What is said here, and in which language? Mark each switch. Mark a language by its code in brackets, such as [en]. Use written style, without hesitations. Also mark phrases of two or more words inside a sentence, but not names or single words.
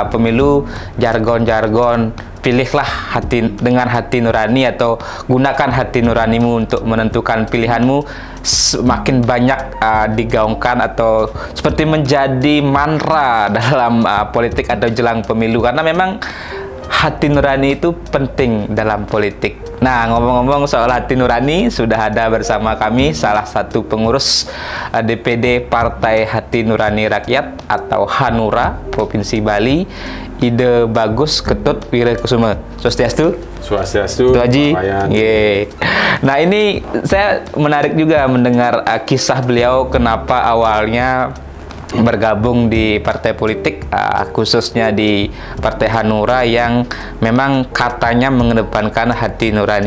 [id] pemilu jargon-jargon pilihlah dengan hati nurani atau gunakan hati nuranimu untuk menentukan pilihanmu semakin banyak digaungkan atau seperti menjadi mantra dalam politik atau jelang pemilu, karena memang hati nurani itu penting dalam politik. Nah, ngomong-ngomong soal hati nurani, sudah ada bersama kami salah satu pengurus DPD Partai Hati Nurani Rakyat atau Hanura Provinsi Bali, Ide Bagus Ketut Wirekusuma. Swastiastu. Swastiastu. Tuh Haji. Lumayan. Nah, ini saya menarik juga mendengar kisah beliau kenapa awalnya bergabung di partai politik, khususnya di Partai Hanura yang memang katanya mengedepankan hati nurani.